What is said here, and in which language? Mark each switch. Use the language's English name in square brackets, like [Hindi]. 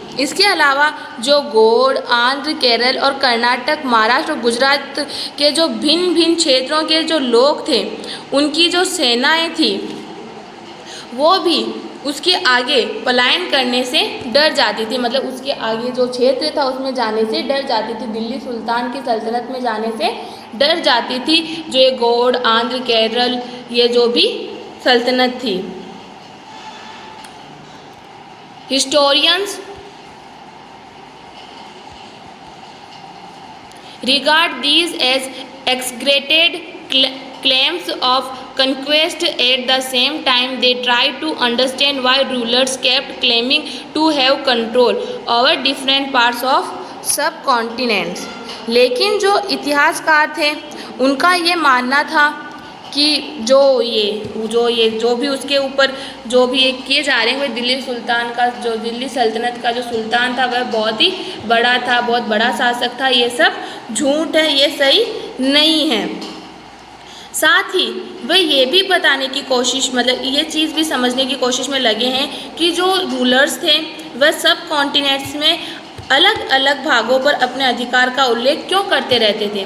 [Hindi] इसके अलावा जो गौड़, आंध्र, केरल और कर्नाटक, महाराष्ट्र और गुजरात के जो भिन्न भिन्न क्षेत्रों के जो लोग थे, उनकी जो सेनाएं थी वो भी उसके आगे पलायन करने से डर जाती थी। मतलब उसके आगे जो क्षेत्र था उसमें जाने से डर जाती थी, दिल्ली सुल्तान की सल्तनत में जाने से डर जाती थी। जो ये गौड़, आंध्र, केरल, ये जो भी सल्तनत थी। [English] Historians regard these as exaggerated claims of conquest. At the same time they try to understand why rulers kept claiming to have control over different parts of subcontinents। [Hindi] लेकिन जो इतिहासकार थे उनका ये मानना था कि जो भी उसके ऊपर जो भी एक किए जा रहे हैं, वह दिल्ली सल्तनत का जो सुल्तान था वह बहुत ही बड़ा था, बहुत बड़ा शासक था। ये सब झूठ है, ये सही नहीं है। साथ ही वह ये भी बताने की कोशिश, मतलब ये चीज़ भी समझने की कोशिश में लगे हैं कि जो रूलर्स थे वह सब कॉन्टिनेंट्स में अलग अलग भागों पर अपने अधिकार का उल्लेख क्यों करते रहते थे।